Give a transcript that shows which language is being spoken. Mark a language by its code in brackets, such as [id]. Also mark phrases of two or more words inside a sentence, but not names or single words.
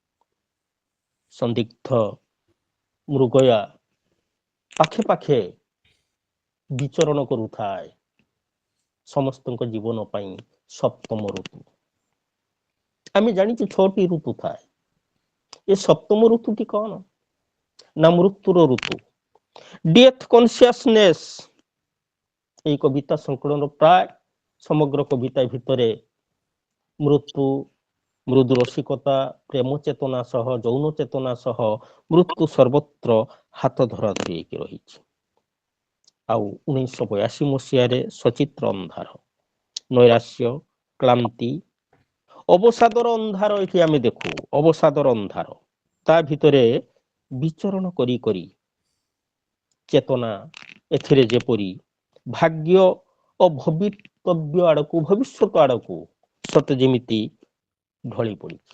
[or] ସନ୍ଦିଗ୍ଧ ମୃଗୟା ପାଖେ ପାଖେ ବିଚରଣ କରୁଥାଏ ସମସ୍ତଙ୍କ ଜୀବନ ପାଇଁ ସପ୍ତମ ଋତୁ। ଆମେ ଜାଣିଛୁ 6ଟି ଋତୁ ଥାଏ। ଏ ସପ୍ତମ ଋତୁଟି କଣ? ନା ମୃତ୍ୟୁର ଋତୁ, [en] death consciousness. [bn] এই কবিতা সংকলন প্রায় সমগ্র কবিতা ভিতরে মৃত্যু, মৃদু রসিকতা, প্রেম চেতনা সহ, যৌন চেতনা সহ মৃত্যু সর্বত্র হাত ধরাধরি [or] ହେଇକି ରହିଛି। ଆଉ 1982 ମସିହାରେ ସଚିତ୍ର ଅନ୍ଧାର, ନୈରାଶ୍ୟ, କ୍ଳାନ୍ତି, ଅବସାଦର ଅନ୍ଧାର ଏଠି ଆମେ ଦେଖୁ। ଅବସାଦର ଅନ୍ଧାର, ତା ଭିତରେ ବିଚରଣ କରି କରି ଚେତନା ଏଥିରେ ଯେପରି ଭାଗ୍ୟ ଓ ଭବିତବ୍ୟ ଆଡକୁ, ଭବିଷ୍ୟତ ଆଡକୁ ସତେ ଯେମିତି ଢଳି ପଡିଛି।